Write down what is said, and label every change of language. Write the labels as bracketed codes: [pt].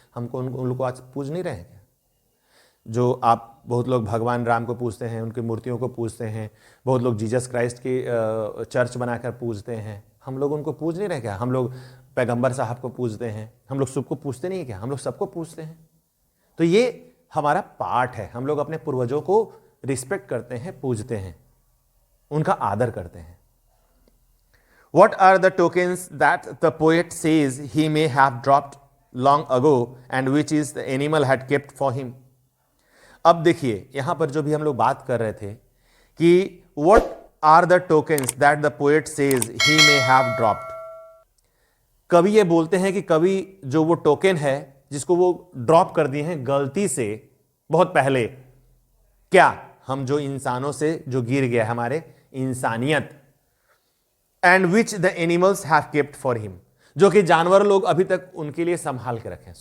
[hi] हमको उन लोग को आज पूज नहीं रहे हैं क्या? जो आप बहुत लोग भगवान राम को पूजते हैं, उनकी मूर्तियों को पूजते हैं, बहुत लोग जीसस क्राइस्ट की चर्च बनाकर पूजते हैं, हम लोग उनको पूज नहीं रहे क्या? हम लोग पैगंबर साहब को पूजते हैं, हम लोग सबको पूजते नहीं है क्या? हम लोग सबको पूजते हैं। तो ये हमारा पार्ट है, हम लोग अपने पूर्वजों को रिस्पेक्ट करते हैं, पूजते हैं, उनका आदर करते हैं। [en] What are the tokens that the poet says he may have dropped long ago and which is the animal had kept for him? [hi] अब देखिए, यहां पर जो भी हम लोग बात कर रहे थे कि [en] what are the tokens that the poet says he may have dropped? [hi] कवि ये बोलते हैं कि कवि जो वो टोकन है जिसको वो ड्रॉप कर दिए हैं गलती से बहुत पहले, क्या हम जो इंसानों से जो गिर गया हमारे इंसानियत, [en] and which the animals have kept for him, [hi] जो कि जानवर लोग अभी तक उनके लिए संभाल के रखे।